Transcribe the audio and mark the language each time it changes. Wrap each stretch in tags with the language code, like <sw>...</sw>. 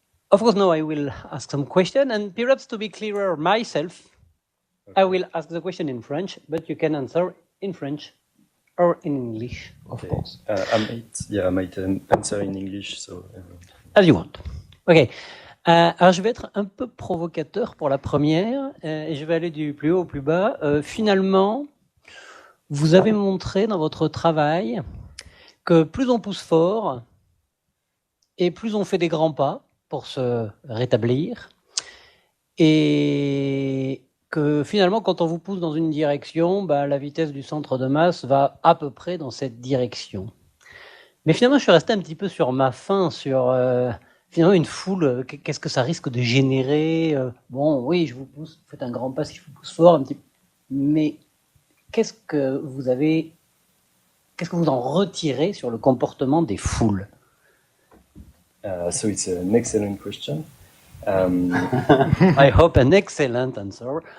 <en>Of course, now I will ask some question, and perhaps to be clearer myself, I will ask the question in French, but you can answer in French or in English, of course. I might answer in English, so. As you want. Ok.</en> <fr>Alors, je vais être un peu provocateur pour la première, et je vais aller du plus haut au plus bas. Finalement, vous avez montré dans votre travail que plus on pousse fort et plus on fait des grands pas, pour se rétablir. Et que finalement, quand on vous pousse dans une direction, la vitesse du centre de masse va à peu près dans cette direction. Mais finalement, je suis resté un petit peu sur ma faim, sur finalement une foule, qu'est-ce que ça risque de générer. Bon, oui, je vous pousse, vous faites un grand pas si je vous pousse fort, un petit peu. Mais qu'est-ce que vous en retirez sur le comportement des foules?</fr> <en>So it's an excellent question. I hope an excellent answer.</en>